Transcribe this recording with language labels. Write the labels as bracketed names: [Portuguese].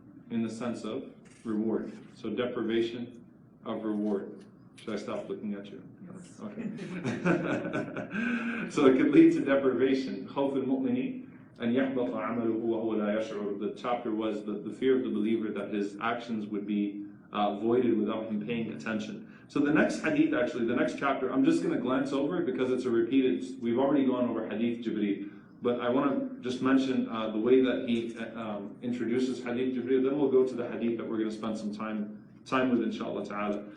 [English] In the sense of reward. So deprivation of reward. Should I stop looking at you? Yes. Okay. So it could lead to deprivation. [Arabic] خوف المؤمن أن يحبط عمله وهو لا يشعر. [English] The chapter was the fear of the believer that his actions would be voided without him paying attention. So the next hadith, actually, the next chapter, I'm just going to glance over it because it's a repeated, we've already gone over hadith Jibreel, but I want to just mention the way that he introduces hadith Jibreel, then we'll go to the hadith that we're going to spend some time with, inshallah ta'ala.